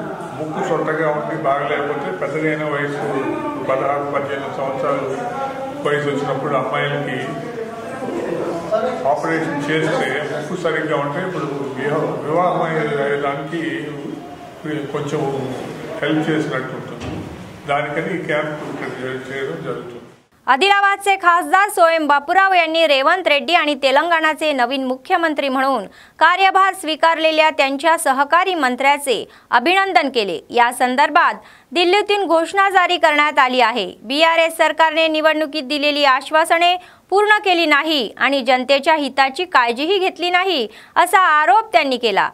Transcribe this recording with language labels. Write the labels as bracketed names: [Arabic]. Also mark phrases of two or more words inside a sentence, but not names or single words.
[Telugu] ముక్కు సొట్టగా ఉండి బాగలేకపోతే పెద్దగైన వయసు 16-18 సంవత్సరాలు వయసు వచ్చినప్పుడు అమ్మాయిలకి ఆపరేషన్ చేస్తే ముక్కు సరిగ్గా ఉంటే ఇప్పుడు వివాహం అయ్యేదానికి కొంచెం హెల్ప్ చేసినట్టు ఉంటుంది। దానికని ఈ క్యాంప్ చేయడం జరుగుతుంది। [Marathi] आदिलाबादचे खासदार सोएम बापूराव यांनी रेवंत रेड्डी आणि तेलंगणाचे नवीन मुख्यमंत्री म्हणून कार्यभार स्वीकारलेल्या त्यांच्या सहकारी मंत्र्याचे अभिनंदन केले। या संदर्भात दिल्लीतून घोषणा जारी करण्यात आली आहे। बीआरएस सरकारने निवडणुकीत दिलेली आश्वासने पूर्ण केली नाही आणि जनतेच्या हिताची काळजीही घेतली नाही असा आरोप त्यांनी केला।